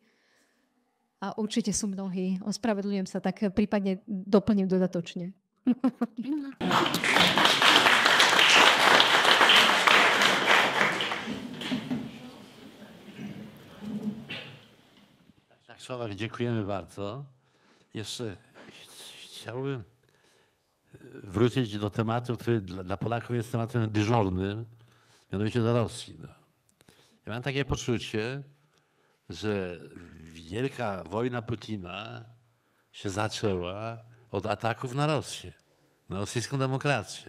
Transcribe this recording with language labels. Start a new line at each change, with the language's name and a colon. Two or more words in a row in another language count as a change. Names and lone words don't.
Slovak: A určite sú mnohí, ospravedlňujem sa, tak prípadne doplním dodatočne.
Polish: Tak Sławek, dziękujemy bardzo. Jeszcze chciałbym wrócić do tematu, który dla Polaków jest tematem dyżurnym, mianowicie do Rosji. No. Ja mam takie poczucie, że wielka wojna Putina się zaczęła od ataków na Rosję, na rosyjską demokrację.